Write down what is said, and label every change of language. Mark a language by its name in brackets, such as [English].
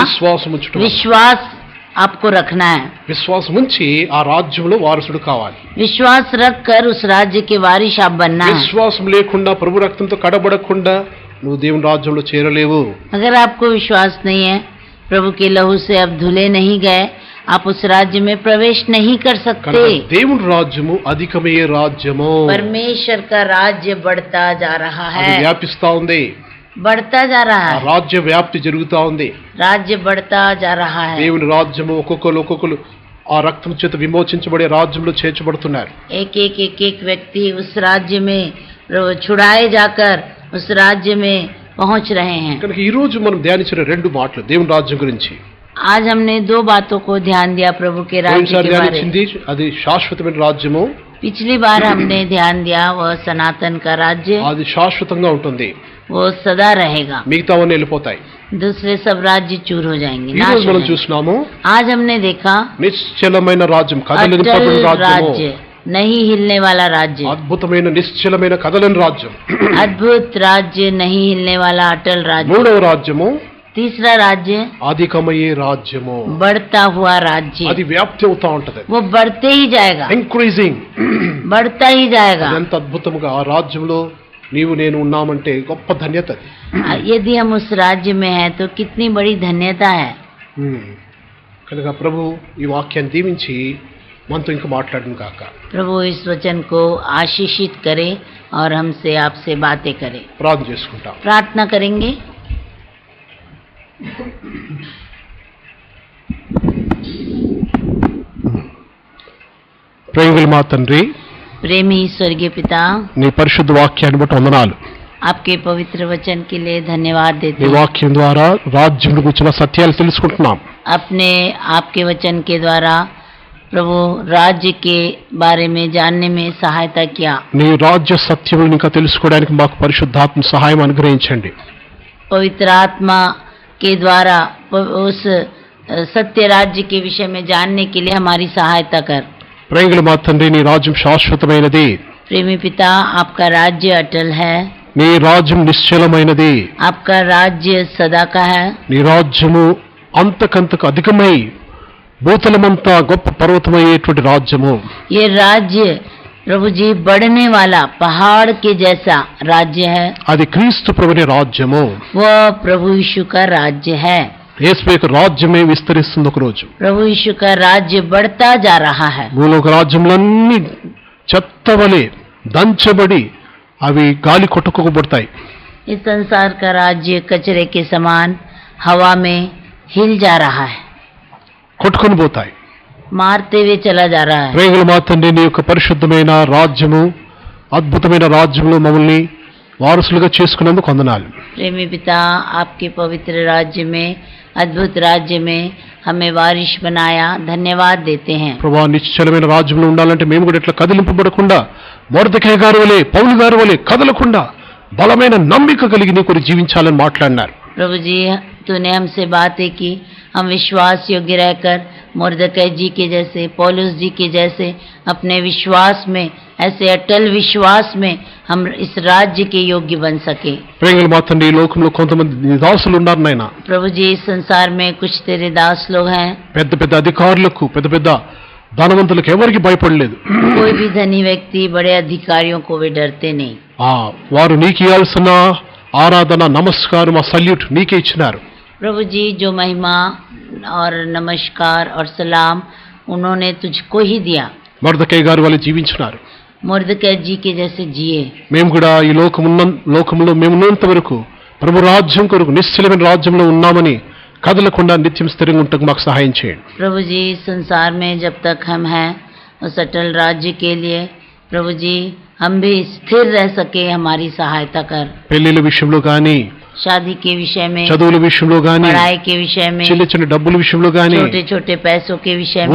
[Telugu] విశ్వాసం ఉంచడం, [Hindi] विश्वास आपको रखना है. [Telugu] విశ్వాసం ఉంచి ఆ రాజ్యంలో వారసుడు కావాలి. [Hindi] विश्वास रख कर उस राज्य के वारिस आप बनना है. [Telugu] విశ్వాసం లేకుండా ప్రభు రక్తంతో కడబడకుండా నువ్వు దేవుని రాజ్యంలో చేరలేవు. [Hindi] अगर आपको विश्वास नहीं है, प्रभु के लहू से आप धुले नहीं गए, आप उस राज्य में प्रवेश नहीं कर सकते. [Telugu] కనుక దేవుని రాజ్యము అధికమయ్యే రాజ్యము. [Hindi] परमेश्वर का राज्य बढ़ता जा रहा [Telugu] అది [Hindi] है, [Telugu] వ్యాపిస్తా ఉంది. [Hindi] बढ़ता जा [Telugu] ఆ [Hindi] रहा है, [Telugu] రాజ్య వ్యాప్తి జరుగుతా ఉంది. [Hindi] राज्य बढ़ता जा रहा है. [Telugu] దేవుని రాజ్యము ఒక్కొక్కరు ఆ రక్తం చేత విమోచించబడే రాజ్యంలో చేర్చబడుతున్నారు. [Hindi] एक व्यक्ति उस राज्य में छुड़ाए जाकर उस राज्य में पहुंच रहे हैं. [Telugu] కనుక ఈ రోజు మనం ధ్యానించిన రెండు మాటలు దేవుని రాజ్యం గురించి. [Hindi] आज हमने दो बातों को ध्यान दिया प्रभु के राज्य [Telugu] పోయినసారి [Hindi] के बारे में. [Telugu] ధ్యానించింది అది శాశ్వతమైన రాజ్యము. [Hindi] पिछली बार हमने ध्यान दिया वह सनातन का राज्य, [Telugu] అది శాశ్వతంగా ఉంటుంది. [Hindi] वो सदा रहेगा. [Telugu] మిగతావన్నీ వెళ్ళిపోతాయి. [Hindi] दूसरे सब राज्य चूर हो जाएंगे, [Telugu] ఈ [Hindi] नाश [Telugu] రోజు [Hindi] हो [Telugu] మనం [Hindi] जाएंगे. [Telugu] చూస్తున్నాము [Hindi] आज हमने देखा [Telugu] నిశ్చలమైన రాజ్యం, [Hindi] अटल [Telugu] కదలింపబడిన రాజ్యము, [Hindi] राज्य, नहीं हिलने वाला राज्य, [Telugu] అద్భుతమైన నిశ్చలమైన కదలని రాజ్యం. [Hindi] अद्भुत राज्य, नहीं हिलने वाला अटल राज्य. [Telugu] మూడవ రాజ్యము [Hindi] तीसरा राज्य, [Telugu] అధికమయ్యే రాజ్యము. [Hindi] बढ़ता हुआ राज्य, [Telugu] అది వ్యాప్తి అవుతా ఉంటది. [Hindi] वो बढ़ते ही जाएगा, [English] Increasing. [Hindi] बढ़ता ही जाएगा. [Telugu] ఎంత అద్భుతముగా ఆ రాజ్యంలో నీవు నేను ఉన్నామంటే గొప్ప ధన్యత అది. [Hindi] यदि हम उस राज्य में हैं तो कितनी बड़ी धन्यता है. [Telugu] కనుక ప్రభు ఈ వాక్యాన్ని దీవించి మనతో ఇంకా మాట్లాడను కాక. [Hindi] प्रभु इस वचन को आशीषित करे और हमसे आपसे बातें करे. [Telugu] ప్రార్థన చేసుకుంటాం. [Hindi] प्रार्थना करेंगे. [Telugu] ప్రేమగల మా తండ్రి, [Hindi] प्रेमी स्वर्गीय पिता, [Telugu] నీ పరిశుద్ధ వాక్యాన్ని బట్టి వందనాలు. [Hindi] आपके पवित्र वचन के लिए धन्यवाद देते [Telugu] నీ [Hindi] हैं. [Telugu] వాక్యం ద్వారా రాజ్యం గురించిన సత్యాలు తెలుసుకుంటున్నాం. [Hindi] अपने आपके वचन के द्वारा प्रभु राज्य के बारे में जानने में सहायता किया. [Telugu] నీ రాజ్య సత్యములను ఇంకా తెలుసుకోవడానికి మాకు పరిశుద్ధాత్మ సహాయం అనుగ్రహించండి. [Hindi] पवित्र आत्मा के द्वारा उस सत्य राज्य के विषय में जानने के लिए हमारी सहायता कर. [Telugu] ప్రేమగల మా తండ్రి, నీ రాజ్యం శాశ్వతమైనది. [Hindi] प्रेमी पिता, आपका राज्य अटल है, [Telugu] నీ రాజ్యం నిశ్చలమైనది. [Hindi] आपका राज्य सदा का है. [Telugu] నీ రాజ్యము అంతకంతకు అధికమై భూతలమంతా గొప్ప పర్వతమయ్యేటువంటి రాజ్యము. [Hindi] ये राज्य प्रभु जी बढ़ने वाला पहाड़ के जैसा राज्य है. [Telugu] అది క్రీస్తు ప్రభుని రాజ్యము. [Hindi] वह प्रभु यीशु का राज्य है. [Telugu] యేసు యొక్క రాజ్యమే విస్తరిస్తుంది ఒక రోజు. [Hindi] प्रभु यीशु का राज्य बढ़ता जा रहा है. [Telugu] భూలోక రాజ్యములన్నీ చెత్తవలే దంచబడి అవి గాలి కొట్టుకోబడతాయి. [Hindi] इस संसार का राज्य कचरे के समान हवा में हिल जा रहा है, [Telugu] కొట్టుకొని పోతాయి. [Hindi] मारते हुए चला जा रहा है. [Telugu] ప్రేమగల మా తండ్రి, నీ యొక్క పరిశుద్ధమైన రాజ్యము, అద్భుతమైన రాజ్యంలో మమ్మల్ని వారసులుగా చేసుకున్నందుకు వందనాలు. [Hindi] प्रेमी पिता, आपके पवित्र राज्य में, अद्भुत राज्य में हमें वारिश बनाया, धन्यवाद देते हैं. [Telugu] ప్రభా, నిశ్చలమైన రాజ్యంలో ఉండాలంటే మేము కూడా ఇట్లా కదిలింపబడకుండా మొర్దెకై గారి వలె, పౌలు గారి వలె కదలకుండా బలమైన నమ్మిక కలిగి నీ కొరకు జీవించాలని మాట్లాడినారు. [Hindi] प्रभु जी, तूने हमसे बातें की, हम विश्वास योग्य रहकर मुर्दकै जी के जैसे, पौलुस जी के जैसे अपने विश्वास में, ऐसे अटल विश्वास में हम इस राज्य के योग्य बन सके. [Telugu] ప్రేమగల మా తండ్రి, ఈ లోకంలో కొంతమంది నీ దాసులు ఉన్నారు నాయన. [Hindi] प्रभु जी, इस संसार में कुछ तेरे दास लोग हैं, [Telugu] పెద్ద పెద్ద అధికారులకు, పెద్ద పెద్ద ధనవంతులకు ఎవరికి భయపడలేదు. [Hindi] कोई भी धनी व्यक्ति, बड़े अधिकारियों को वे डरते नहीं. [Telugu] వారు నీకు ఇవ్వాల్సిన ఆరాధన, నమస్కారం, ఆ సల్యూట్ నీకే ఇచ్చినారు. [Hindi] प्रभु जी, जो महिमा और नमस्कार और सलाम उन्होंने तुझको ही दिया. [Telugu] మొర్దెకై గారి వలె జీవించినారు. [Hindi] मुर्दकै जी के जैसे जिए. [Telugu] మేము కూడా ఈ లోకంలో మేము ఉన్నంత వరకు ప్రభు రాజ్యం కొరకు నిశ్చలమైన రాజ్యంలో ఉన్నామని కదలకుండా నిత్యం స్థిరంగా ఉండటకు మాకు సహాయం చేయండి. [Hindi] प्रभु जी, संसार में जब तक हम हैं उस अटल राज्य के लिए प्रभु जी हम भी स्थिर रह सके, हमारी सहायता कर. [Telugu] పెళ్లిళ్ళ విషయంలో కానీ, [Hindi] शादी के विषय में, [Telugu] చదువుల విషయంలో గాని, [Hindi] पढ़ाई के विषय में, [Telugu] చిన్న చిన్న డబ్బుల విషయంలో గాని, [Hindi] छोटे छोटे पैसों के विषय में,